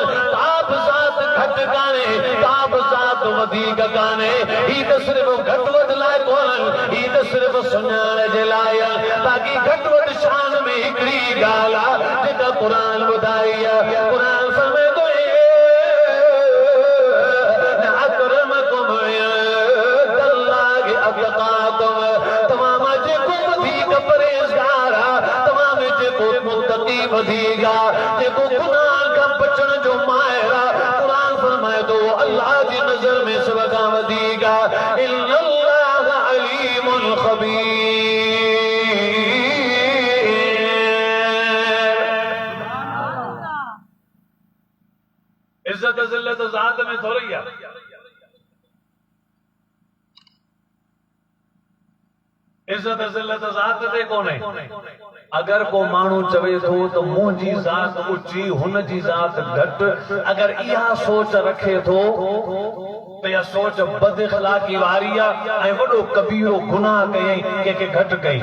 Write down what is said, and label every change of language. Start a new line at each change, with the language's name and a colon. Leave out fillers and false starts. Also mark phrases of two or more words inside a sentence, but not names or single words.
Sindhi: ताब ज़ात घटि कान्हे, ताब ज़ात वधीक कान्हे। ही त सिर्फ़ घटि वधि लाइ कोन्हनि, ही त सिर्फ़ सुञाण जे लाइ। बाक़ी घटि वधि शान में हिकिड़ी ॻाल्हि आहे जेका क़ुरान ॿुधाई आहे। क़ुरान फरमाए थो
Arabic: أكرمكم عند الله أتقاكم,
Sindhi: तव्हां मां जेको वधीक परहेज़गार आहे, मुत्तकी वधीक आहे, जेको गुनाह खां बचण जो माहिर आहे। क़ुरान फरमाए थो अल्लाह जी नज़र में सभ खां वधीक आहे।
Arabic: إن الله عليم خبير.
Sindhi: इज्जत ज़िल्लत ज़ात में थोड़ी आहे। इज्जत ज़िल्लत ज़ात ते कोन्हे। अगर को मानू चवे थो तो मुंहिंजी ज़ात ऊंची, हुन जी ज़ात घटि, अगर इहा सोच रखे थो तो इहा सोच बद इख़लाक़ी वारी आहे ऐं वॾो कबीरो गुनाह कयईं, कंहिंखे घटि कई।